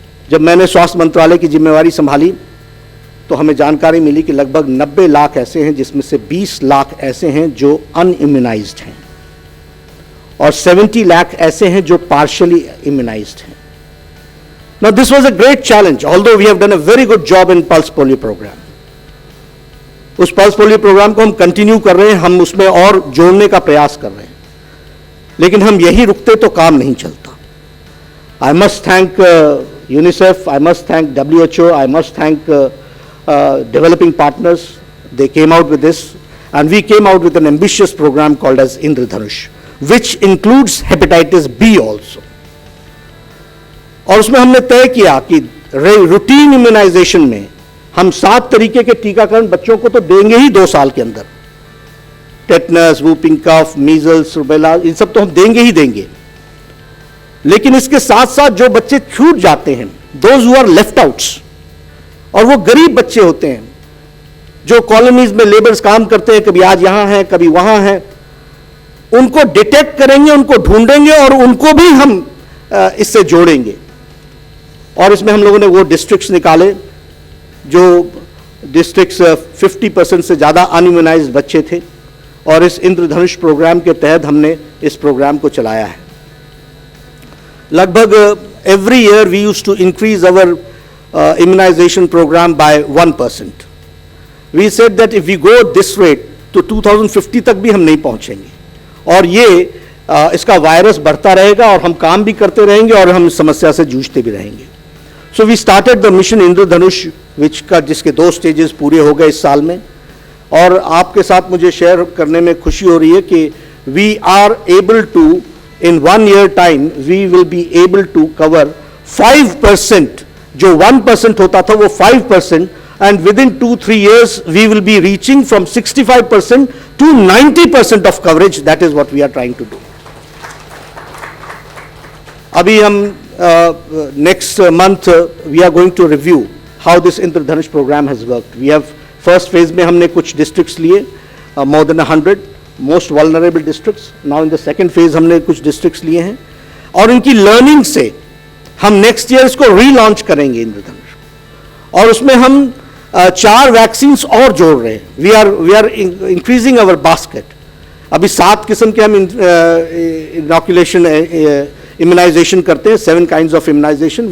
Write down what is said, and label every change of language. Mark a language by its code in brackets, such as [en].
[hi] जब मैंने स्वास्थ्य मंत्रालय की जिम्मेवारी संभाली तो हमें जानकारी मिली कि लगभग 90 लाख ऐसे हैं जिसमें से 20 लाख ऐसे हैं जो अनइम्यूनाइज्ड हैं और 70 लाख ऐसे हैं जो पार्शियली इम्यूनाइज्ड हैं। [en] Now this was a great challenge, although we have done a very good job in pulse polio program. [hi] उस पल्स पोलियो प्रोग्राम को हम कंटिन्यू कर रहे हैं, हम उसमें और जोड़ने का प्रयास कर रहे हैं, लेकिन हम यही रुकते तो काम नहीं चलता। [en] I must thank UNICEF, I must thank WHO, I must thank developing partners. They came out with this, and we came out with an ambitious program called as Indradhanush, which includes hepatitis B also. [hi] और उसमें हमने तय किया कि routine immunisation में हम 7 तरीके के टीकाकरण बच्चों को तो देंगे ही 2 साल के अंदर। Tetanus, whooping cough, measles, rubella, इन सब तो हम देंगे ही देंगे, लेकिन इसके साथ साथ जो बच्चे छूट जाते हैं, [en] those who are left outs, [hi] और वो गरीब बच्चे होते हैं जो कॉलोनीज में लेबर्स काम करते हैं, कभी आज यहां हैं कभी वहां हैं, उनको डिटेक्ट करेंगे, उनको ढूंढेंगे और उनको भी हम इससे जोड़ेंगे। और इसमें हम लोगों ने वो डिस्ट्रिक्ट्स निकाले जो डिस्ट्रिक्ट्स 50% से ज़्यादा अनइम्यूनाइज्ड बच्चे थे, और इस इंद्रधनुष प्रोग्राम के तहत हमने इस प्रोग्राम को चलाया है। [en] लगभग every year we used to increase our immunization program by 1%. We said that if we go at this rate [hi] तो 2050 तक भी हम नहीं पहुंचेंगे, और ये इसका वायरस बढ़ता रहेगा और हम काम भी करते रहेंगे और हम इस समस्या से जूझते भी रहेंगे। [en] so we started the mission Indradhanush [hi] जिसके 2 स्टेजेस पूरे हो गए इस साल में, और आपके साथ मुझे शेयर करने में खुशी हो रही है कि [en] we are able to in 1 year time we will be able to cover 5%, [hi] जो 1% होता था वो 5%, [en] and within 2-3 years we will be reaching from 65% to 90% of coverage. That is what we are trying to do. [hi] अभी हम [en] next month we are going to review how this Indradhanush program has worked. We have first phase [hi] में हमने कुछ districts लिए, [en] more than 100 most vulnerable districts. [hi] Now in the second phase हमने कुछ districts लिए हैं, और इनकी learning से हम [en] next year [hi] इसको relaunch करेंगे इंद्रधनुष, और उसमें हम 4 vaccines और जोड़ रहे हैं। [en] We are increasing our basket. [hi] अभी 7 किस्म के हम inoculation immunization करते हैं, [en] 7 kinds of immunization.